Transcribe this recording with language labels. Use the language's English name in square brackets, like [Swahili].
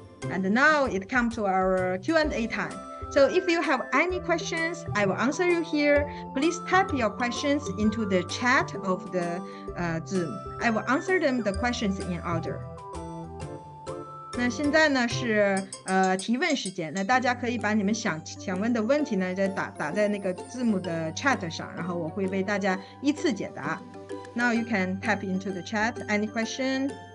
[English] And now it comes to our Q&A time. So if you have any questions, I will answer you here. Please type your questions into the chat of the Zoom. I will answer them the questions in order. [Chinese] 那现在呢是提问时间，那大家可以把你们想问的问题呢，再打在那个字幕的 chat 上，然后我会为大家依次解答。 [English] Now you can type into the chat any question.